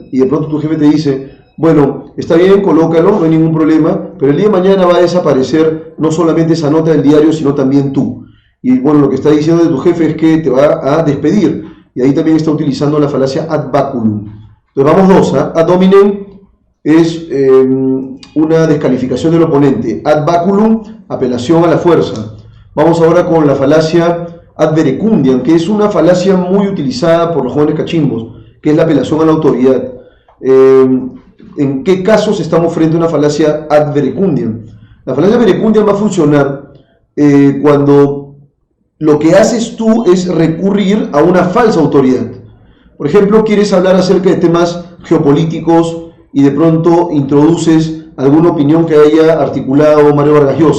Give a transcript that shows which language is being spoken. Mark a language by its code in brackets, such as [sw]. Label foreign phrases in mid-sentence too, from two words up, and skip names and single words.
[es] Y de pronto tu jefe te dice, bueno, está bien, colócalo, no hay ningún problema, pero el día de mañana va a desaparecer no solamente esa nota del diario, sino también tú. Y bueno, lo que está diciendo de tu jefe es que te va a despedir. Y ahí también está utilizando la falacia [la] ad baculum. [es] Entonces vamos dos, ¿eh? [la] Ad hominem [es] es una descalificación del oponente. [la] Ad baculum, [es] apelación a la fuerza. Vamos ahora con la falacia [la] ad verecundiam, [es] que es una falacia muy utilizada por los jóvenes cachimbos, que es la apelación a la autoridad. ¿En qué casos estamos frente a una falacia [la] ad verecundiam? [es] La falacia [la] ad verecundiam [es] va a funcionar cuando lo que haces tú es recurrir a una falsa autoridad. Por ejemplo, quieres hablar acerca de temas geopolíticos y de pronto introduces alguna opinión que haya articulado Mario Vargas Llosa.